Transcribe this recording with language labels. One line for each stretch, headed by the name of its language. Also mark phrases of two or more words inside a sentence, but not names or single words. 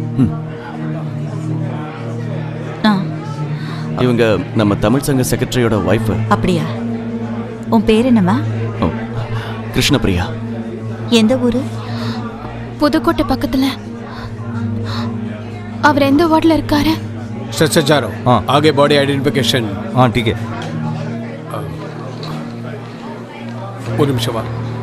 Tamil: இவங்க நம்ம தமிழ் சங்க செக்ரட்டரியோட ஒய்ஃப். அப்படியா? உன் பேர் என்னம்மா? கிருஷ்ணபிரியா. எந்த ஊரு? புதுக்கோட்டை பக்கத்துல. அவர் எந்த வார்டில் இருக்காரு?
Hindi: सर जा रहा हूँ। आगे
English: body identification.
Hindi: हाँ ठीक है।
Tamil: ஒரு நிமிஷம் வா.